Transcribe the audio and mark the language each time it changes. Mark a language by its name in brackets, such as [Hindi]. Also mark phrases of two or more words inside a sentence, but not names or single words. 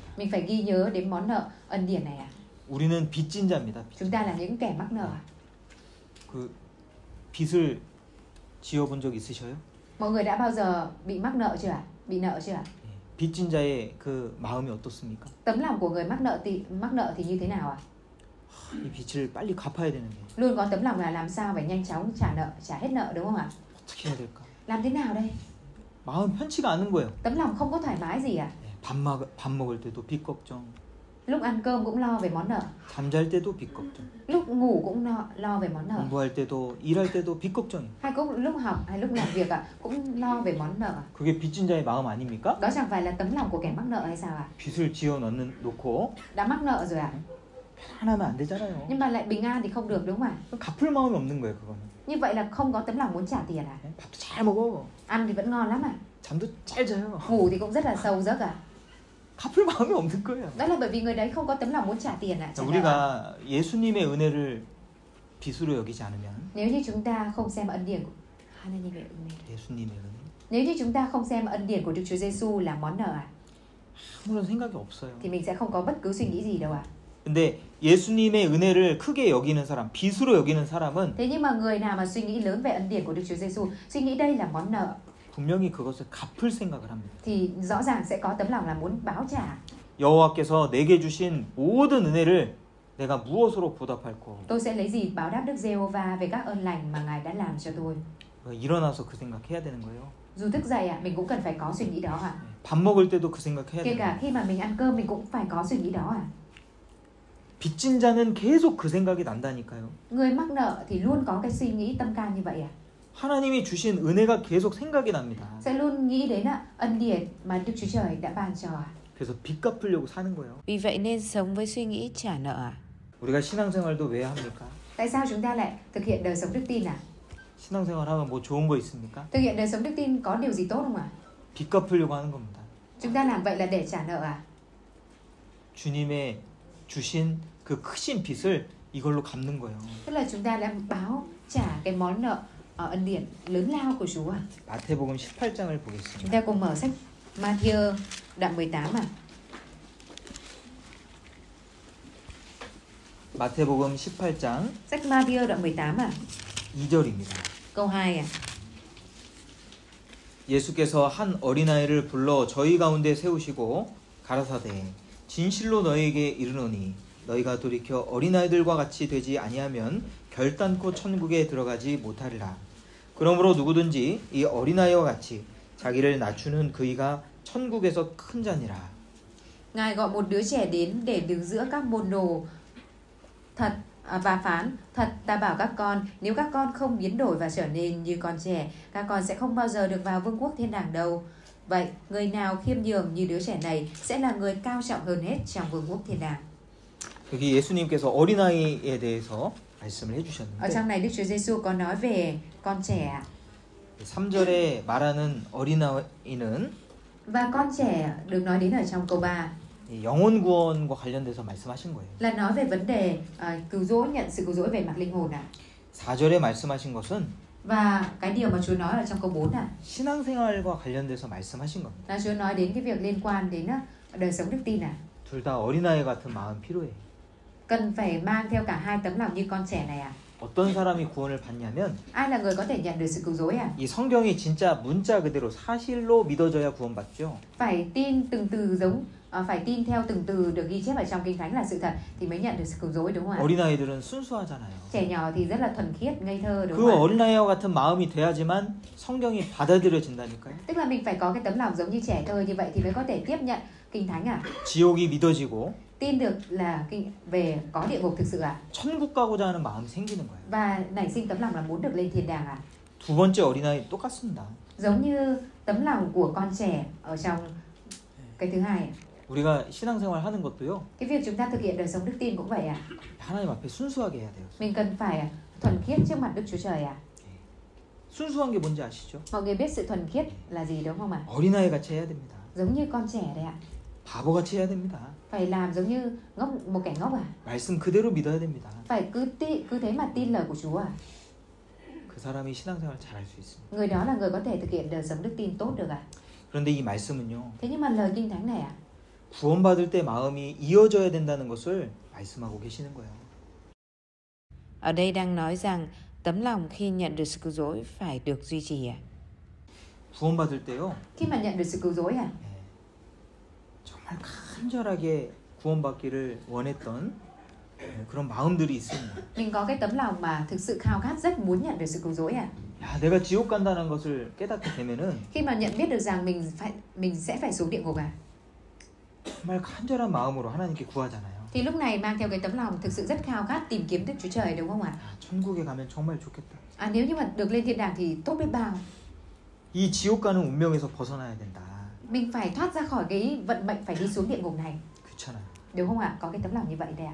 [Vietnamese] mình phải ghi nhớ đến món nợ ân điển này à? [Korean] 우리는 빚진 자입니다. [Vietnamese] Chúng ta là những kẻ mắc nợ à? [Korean] 그 빚을 지어본 적 있으셔요? [Vietnamese] Mọi người đã bao giờ bị mắc nợ chưa ạ? Bị nợ chưa ạ? [Korean] 빚진 자의 그 마음이 어떻습니까? [Vietnamese] Tấm lòng của người mắc nợ thì như thế nào ạ? [Korean] 이 빚을 빨리 갚아야 되는데 [Vietnamese] Luôn có tấm lòng là làm sao phải nhanh chóng trả hết nợ đúng không ạ? [Korean] 어떻게 해야 될까? [Vietnamese] Làm thế nào đây? [Korean] 마음 편치가 않은 거예요. [Vietnamese] Tấm lòng không có thoải mái gì ạ? [Korean] 밥 먹을 때도 빚 걱정, [Vietnamese] Lúc ăn cơm cũng lo về món nợ, [Korean] 잠잘 때도 빚 걱정, [Vietnamese] lúc ngủ cũng lo về món nợ, [Korean] 공부할 때도 일할 때도 빚 걱정이. [Vietnamese] hay cũng lúc học hay lúc làm việc cũng lo về món nợ. [Korean] 그게 빚진 자의 마음 아닙니까? [Vietnamese] Đó chẳng phải là tấm lòng của kẻ mắc nợ hay sao ạ? [Korean] 빚을 지어 놓고 [Vietnamese] Đã mắc nợ rồi ạ? [Korean] 편안하면 안 되잖아요. [Vietnamese] Nhưng mà lại bình an thì không được đúng không ạ? [Korean] 갚을 마음이 없는 거예요, 그거는. [Vietnamese] Như vậy là không có tấm lòng muốn trả tiền à? [Korean] 밥도 잘 먹어, [Vietnamese] Ăn thì vẫn ngon lắm à? [Korean] 잠도 잘 자요. [Vietnamese] Ngủ thì cũng rất là sâu giấc à? [Korean] 갚을 마음이 없는 거예요. [Vietnamese] Đó là bởi vì người đấy không có tấm lòng muốn trả tiền ạ. [Korean] 우리가 예수님의 은혜를 빚으로 여기지 않으면 [Vietnamese] Nếu như chúng ta không xem ân điển của [Korean] 하나님의 은혜. 예수님의 은혜 [Vietnamese] Nếu như chúng ta không xem ân điển của Đức Chúa Giêsu là món nợ [Korean] 아무런 생각이 없어요. [Vietnamese] thì mình sẽ không có bất cứ suy nghĩ gì đâu ạ. [Korean] 근데 예수님의 은혜를 크게 여기는 사람, 빚으로 여기는 사람은 [Vietnamese] Thế nhưng mà người nào mà suy nghĩ lớn về ân điển của Đức Chúa Giêsu, suy nghĩ đây là món nợ [Korean] 분명히 그것을 갚을 생각을 합니다. [Vietnamese] thì rõ ràng sẽ có tấm lòng là muốn báo trả. [Korean] 여호와께서 내게 주신 모든 은혜를 내가 무엇으로 보답할꼬? [Vietnamese] Tôi sẽ lấy gì báo đáp Đức Giê-hô-va về các ơn lành mà Ngài đã làm cho tôi. [Korean] 일어나서 그 생각해야 되는 거예요. [Vietnamese] Dù thức dậy mình cũng cần phải có suy nghĩ đó ạ. [Korean] 밥 먹을 때도 그 생각해야 [Vietnamese] Kể [Korean] 돼요. [Vietnamese] cả khi mà mình ăn cơm mình cũng phải có suy nghĩ đó ạ. [Korean] 빚진 자는 계속 그 생각이 난다니까요. [Vietnamese] Người mắc nợ thì luôn có cái suy nghĩ tâm can như vậy ạ. [Korean] 하나님이 주신 은혜가 계속 생각이 납니다. [Vietnamese] Sẽ luôn nghĩ đến ân điển mà Đức Chúa Trời đã ban cho ạ. [Korean] 그래서 빚 갚으려고 사는 거예요. [Vietnamese] Vì vậy nên sống với suy nghĩ trả nợ ạ. [Korean] 우리가 신앙생활도 왜 합니까? [Vietnamese] Tại sao chúng ta lại thực hiện đời sống đức tin ạ? [Korean] 신앙생활하면 뭐 좋은 거 있습니까? [Vietnamese] Thực hiện đời sống đức tin có điều gì tốt không ạ? [Korean] 빚 갚으려고 하는 겁니다. [Vietnamese] Chúng ta làm vậy là để trả nợ ạ. [Korean] 주님의 주신 그 크신 빚을 이걸로 갚는 거예요. [Vietnamese] Tức là chúng ta đã báo trả cái món nợ ân điển lớn lao của Chúa ạ. [Korean] 마태복음 18장을 [Vietnamese] Chúng [Korean] 보겠습니다. [Vietnamese] ta cùng mở sách Ma-thi-ơ đoạn 18 ạ. [Korean] 마태복음 18장 [Vietnamese] Sách Ma-thi-ơ đoạn 18 ạ. [Korean] 2절입니다. [Vietnamese] Câu 2 ạ. [Korean] 예수께서 한 어린아이를 불러 저희 가운데 세우시고 가라사대 진실로 너희에게 이르노니 너희가 돌이켜 어린아이들과 같이 되지 아니하면 결단코 천국에 들어가지 못하리라. 그러므로 누구든지 이 어린아이와 같이 자기를 낮추는 그이가 천국에서 큰 자니라. [Vietnamese] Ngài gọi một đứa trẻ đến để đứng giữa các môn đồ thật và phán: thật ta bảo các con, nếu các con không biến đổi và trở nên như con trẻ, các con sẽ không bao giờ được vào vương quốc thiên đàng đâu. Vậy người nào khiêm nhường như đứa trẻ này sẽ là người cao trọng hơn hết trong vương quốc thiên đàng. [Korean] 여기 예수님께서 어린아이에 대해서 말씀을 [Vietnamese] Ở [Korean] 해주셨는데 [Vietnamese] trong này Đức Chúa Giêsu có nói về con trẻ. [Korean] 3절에 말하는 어린아이는 [Vietnamese] Và con trẻ được nói đến ở trong câu 3 [Korean] 영혼 구원과 관련돼서 말씀하신 거예요. [Vietnamese] là nói về vấn đề cứu rỗi, nhận sự cứu rỗi về mặt linh hồn ạ. [Korean] 4절에 말씀하신 것은 [Vietnamese] Và cái điều mà Chúa nói ở trong câu 4 ạ [Korean] 신앙생활과 관련돼서 말씀하신 겁니다. [Vietnamese] là Chúa nói đến cái việc liên quan đến đời sống đức tin ạ. [Korean] 둘 다 어린아이 같은 마음 필요해요. [Vietnamese] Cần phải mang theo cả hai tấm lòng như con trẻ này ạ. [Korean] 어떤 사람이 구원을 받냐면 [Vietnamese] Ai là người có thể nhận được sự cứu rỗi ạ? [Korean] 이 성경이 진짜 문자 그대로 사실로 믿어져야 구원받죠. [Vietnamese] Phải tin từng từ giống phải tin theo từng từ được ghi chép ở trong Kinh Thánh là sự thật thì mới nhận được sự cứu rỗi, đúng không ạ? [Korean] 어린아이들은 순수하잖아요. [Vietnamese] Trẻ nhỏ thì rất là thuần khiết, ngây thơ, đúng 그 không ạ? [Korean] 어린아이와 같은 마음이 돼야지만 성경이 받아들여진다니까요. [Vietnamese] Tức là mình phải có cái tấm lòng giống như trẻ thơ, như vậy thì mới có thể tiếp nhận Kinh Thánh ạ. [Korean] 지옥이 믿어지고 [Vietnamese] Tin được là về có địa ngục thực sự ạ. [Korean] 천국 가고자 하는 마음이 생기는 거예요. [Vietnamese] Và nảy sinh tấm lòng là muốn được lên thiên đàng ạ. [Korean] 두 번째 어린아이 똑같습니다. [Vietnamese] Giống như tấm lòng của con trẻ ở trong cái thứ hai. [Korean] 우리가 신앙생활 하는 것도요. [Vietnamese] Cái việc chúng ta thực hiện đời sống đức tin cũng vậy ạ. [Korean] 하나님 앞에 순수하게 해야 돼요. [Vietnamese] Mình cần phải thuần khiết trước mặt Đức Chúa Trời ạ. [Korean] 순수한 게 뭔지 아시죠? [Vietnamese] Mọi người biết sự thuần khiết là gì đúng không ạ? [Korean] 어린아이 같이 해야 됩니다. [Vietnamese] Giống như con trẻ đấy ạ. [Korean] 바보같이 해야 됩니다. [Vietnamese] Phải làm giống như một kẻ ngốc à? [Korean] 말씀 그대로 믿어야 됩니다. [Vietnamese] Phải cứ thế mà tin lời của Chúa à? [Korean] 그 사람이 신앙생활 잘할 수 있습니다. [Vietnamese] Người đó là người có thể thực hiện đời sống đức tin tốt được à? [Korean] 그런데 이 말씀은요. [Vietnamese] Thế nhưng mà lời Kinh Thánh này ạ, [Korean] 구원받을 때 마음이 이어져야 된다는 것을 말씀하고 계시는 거예요. [Vietnamese] ở đây đang nói rằng tấm lòng khi nhận được sự cứu rỗi phải được duy trì à? [Korean] 구원받을 때요. [Vietnamese] Khi mà nhận được sự cứu rỗi à? [Korean] 정말 간절하게 구원받기를 원했던 그런 마음들이 있습니다. [Vietnamese] Mình có cái tấm lòng mà thực sự khao khát rất muốn nhận được sự cứu rỗi à? [Korean] 야, 내가 지옥 간다는 것을 깨닫게 되면은 [Vietnamese] Khi mà nhận biết được rằng mình sẽ phải xuống địa ngục à? [Korean] 정말 간절한 마음으로 하나님께 구하잖아요. [Vietnamese] Thì lúc này mang theo cái tấm lòng thực sự rất khao khát tìm kiếm Đức Chúa Trời, đúng không ạ? [Korean] 천국에 가면 정말 좋겠다. [Vietnamese] Nếu như mà được lên thiên đàng thì tốt biết bao. [Korean] 이 지옥 가는 운명에서 벗어나야 된다. [Vietnamese] Mình phải thoát ra khỏi cái vận mệnh phải đi xuống địa ngục này, [Korean] 그렇잖아요. [Vietnamese] đúng không ạ? Có cái tấm lòng như vậy đấy ạ.